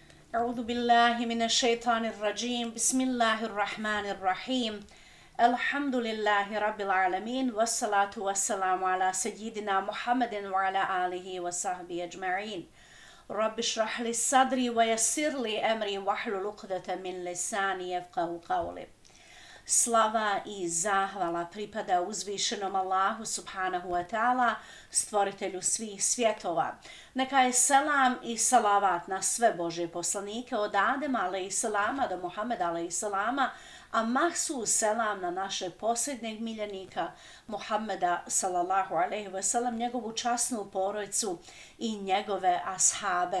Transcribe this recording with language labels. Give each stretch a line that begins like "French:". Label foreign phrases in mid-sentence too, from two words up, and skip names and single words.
Arabic: أعوذ بالله من الشيطان الرجيم بسم الله الرحمن الرحيم الحمد لله رب العالمين والصلاة والسلام على سيدنا محمد وعلى آله وصحبه أجمعين رب اشرح لي صدري ويسر لي أمري واحلل عقدة من لساني يفقهوا قولي.
Bosnian: Slava i zahvala pripada uzvišenom Allahu
Arabic: سبحانه وتعالى,
Bosnian: stvoritelju svih svjetova. Neka je selam i salavat na sve Božje poslanike od Adema alejselama do Muhameda alejselama, a mahsus selam na našeg posljednjeg miljenika Muhammeda
Arabic: صلى الله عليه وسلم,
Bosnian: njegovu časnu porodicu i njegove ashabe.